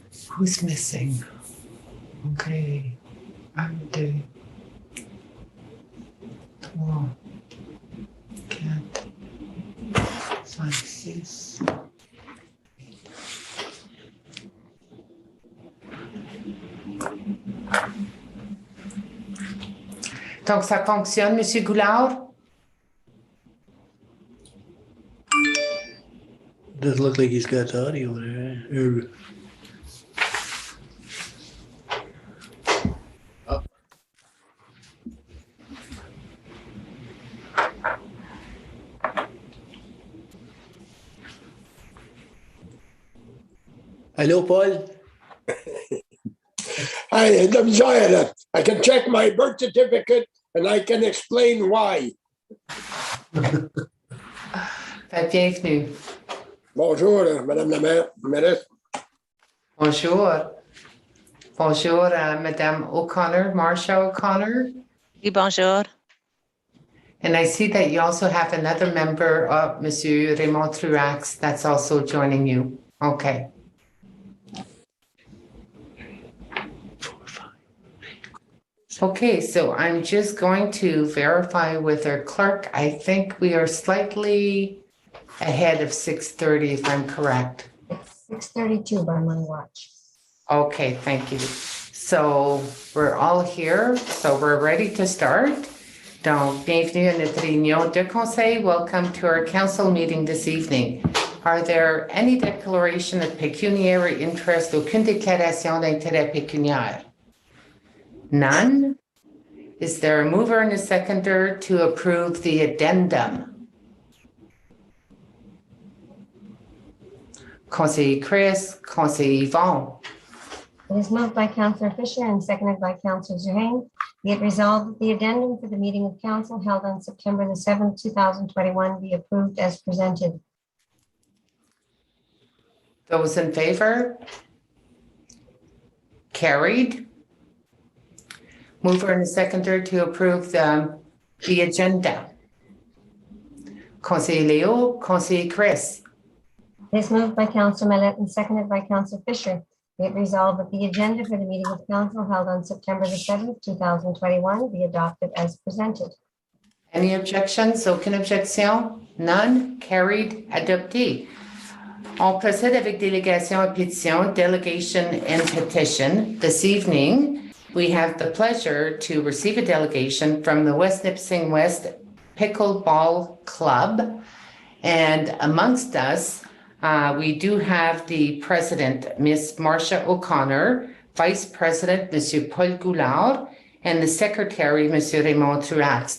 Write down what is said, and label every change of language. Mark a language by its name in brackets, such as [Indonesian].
[English] Who's missing? Okay. 1, 2, 3, 4, 5, 6. [French] Donc, ça fonctionne, Monsieur Goulard? [English] Doesn't look like he's got the audio there. Hello, Paul. Hi, I'm sorry. I can check my birth certificate and I can explain why. [French] Bienvenue. Bonjour, Madame la maire, mairesse. Bonjour. Bonjour, Madame O'Connor, Marcia O'Connor. Oui, bonjour. [English] And I see that you also have another member of Monsieur Raymond Truax that's also joining you. Okay. Okay, so I'm just going to verify with our clerk. I think we are slightly ahead of 6:30, if I'm correct. It's 6:32 by my watch. Okay, thank you. So we're all here, so we're ready to start. [French] Donc, bienvenue à notre réunion de conseil. [English] Welcome to our council meeting this evening. Are there any declaration of pecuniary interest, [French] aucune déclaration d'intérêt pécuniaire? [English] None? Is there a mover and a seconder to approve the addendum? [French] Conseiller Chris, Conseiller Yvonne. [English] It is moved by Councillor Fisher and seconded by Councillor Zuhain. Be it resolved that the addendum for the meeting of council held on September the 7th, 2021 be approved as presented. Those in favor? Carried. Mover and a seconder to approve the agenda. [French] Conseiller Léo, Conseiller Chris. [English] It is moved by Councillor Mallette and seconded by Councillor Fisher. Be it resolved that the agenda for the meeting of council held on September the 7th, 2021 be adopted as presented. Any objections? [French] Aucune objection? [English] None? Carried. [French] Adopté. On procède avec délégation et pétition, [English] delegation and petition. This evening, we have the pleasure to receive a delegation from the West Nipissing West Pickleball Club. And amongst us, we do have the president, Miss Marcia O'Connor, vice president, Monsieur Paul Goulard, and the secretary, Monsieur Raymond Truax.